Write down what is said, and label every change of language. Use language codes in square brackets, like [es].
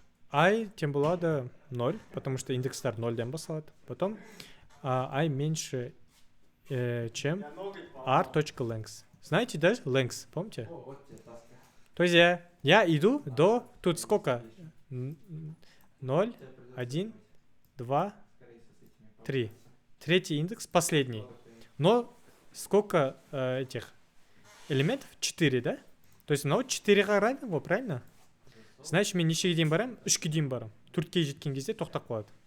[kk] I тем болады 0, потому что индекстар 0-ден басталады. [ru] Потом I меньше, чем r.length. Знаете, да? Length, помните? То есть я иду до, тут сколько? 0, 1, 2, 3. Третий индекс, последний. Но сколько этих элементов? 4, да? То есть, ну, 4-ға равно, правильно? [kk] Значит, мен нешеге дейін барам? 3-ке дейін барам. 4-ке жеткен кезде тоқтап қалады.